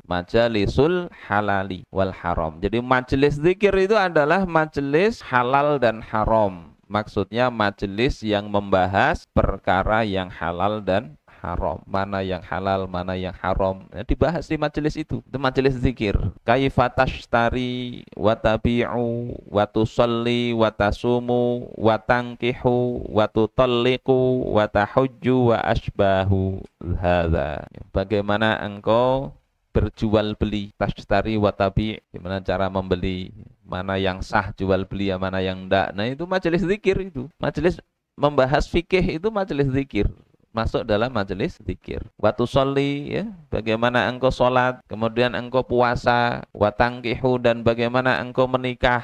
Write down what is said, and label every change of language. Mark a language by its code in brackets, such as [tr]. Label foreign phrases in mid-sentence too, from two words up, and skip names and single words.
[ar] مجالس الحلال والحرام. [id] Jadi majelis zikir itu adalah majelis halal dan haram. Maksudnya majelis yang membahas perkara yang halal dan haram, mana yang halal, mana yang haram, ya, dibahas di majelis itu majelis zikir. [ar] كيف تشتري وتبيع وتصلي وتصوم وتنكح وتطلق وتحج وأشباه هذا. [id] Bagaimana engkau berjual beli, [ar] تشتري وتبيع', [id] gimana cara membeli, mana yang sah jual beli, ya, mana yang enggak. Nah, itu majelis zikir itu. Majelis membahas fikih itu majelis zikir. Masuk dalam majelis zikir. Watu sholli, ya, bagaimana engkau sholat, kemudian engkau puasa, watangkihu, dan bagaimana engkau menikah.